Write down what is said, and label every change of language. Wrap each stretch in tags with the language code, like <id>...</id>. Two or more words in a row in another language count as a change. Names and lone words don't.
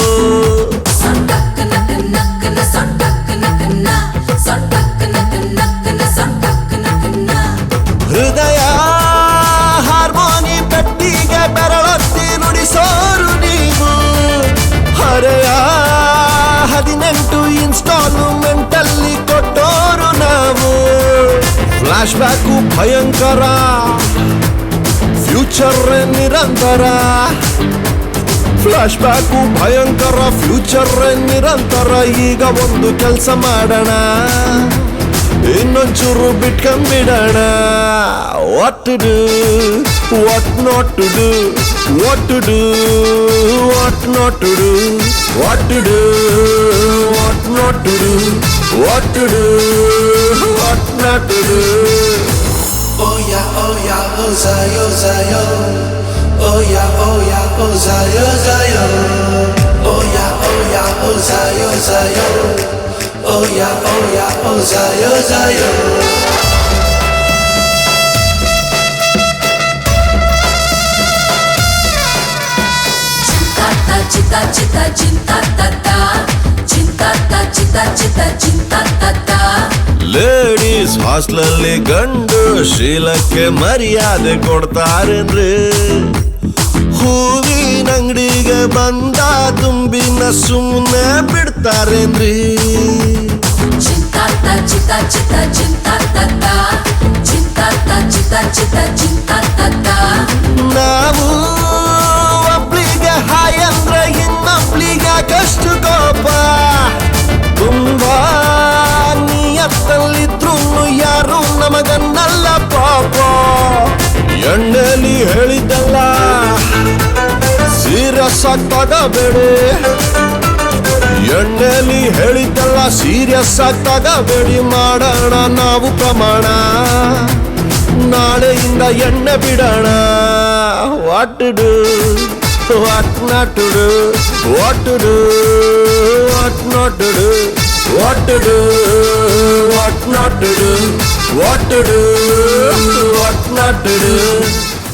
<kn>ಹೃದಯ ಹಾರ್ಮೋನಿ ಪೆಟ್ಟಿಗೆ ಬೆರಳೊತ್ತಿ ನುಡಿಸೋರು ನೀವು ಹರೆಯ 18 ಇನ್ಸ್ಟಾಲ್ಮೆಂಟ್ ಅಲ್ಲಿ ಕೊಟ್ಟೋರು ನಾವು</kn> <en>flash back</en> <kn>ಭಯಂಕರ ಫ್ಯೂಚರ್ ನಿರಂತರ</kn> <en>flash back</en> <kn>ಭಯಂಕರ ಫ್ಯೂಚರ್ ನಿರಂತರ ಈಗ ಒಂದು ಕೆಲಸ ಮಾಡೋಣ ಇನ್ನೊಂಚೂರು ಬಿಟ್ಕೊಂಡ್ಬಿಡೋಣ</kn> <en>what to do what not to do what to do what not to do what to do what not to do what to do what not to do Oh yeah, oh Zayo, Zayo. Oh yeah, oh Zayo, Zayo. Oh yeah, oh Zayo, Zayo. Oh yeah, oh Zayo, Zayo. Cinta cinta cinta tata cinta cinta cinta cinta tata</en> <kn>ಲೇಡೀಸ್ ಹಾಸ್ಟೆಲಲ್ಲಿ ಗಂಡು ಶೀಲಕ್ಕೆ ಮರ್ಯಾದೆ ಕೊಡ್ತಾರೇನ್ರಿ ಹೂವಿನ ಅಂಗಡಿಗೆ ಬಂದ ತುಂಬಿನ ಸುಮ್ಮನೆ ಬಿಡ್ತಾರೇನ್ರಿ cinta cinta cinta cinta tata cinta cinta cinta cinta tata ನಾವು ಒಬ್ಳಿಗೆ ಹಾಯ್ ಅಂದ್ರೆ ಇನ್ನೊಬ್ಳಿಗೆ ಕಷ್ಟು ಕೋಪ ತುಂಬಾ ನಿಯತ್ತಲ್ಲಿದ್ರು ಯಾರು ನಮಗನ್ನಲ್ಲ ಪಾಪ ಎಣ್ಣೆಲಿ ಹೇಳಿದ್ದಲ್ಲ ಸೀರಿಯಸ್ ಆಗಿ ತಗಬೇಡಿ ಎಣ್ಣೆಲಿ ಹೇಳಿದ್ದಲ್ಲ ಸೀರಿಯಸ್ ಆಗಿ ತಗಬೇಡಿ ಮಾಡೋಣ ನಾವು ಪ್ರಮಾಣ ನಾಳೆಯಿಂದ ಎಣ್ಣೆ ಬಿಡೋಣ</kn> <en>what to do what not to do what to do what not to do what to do what not to do what to do what not to do</en>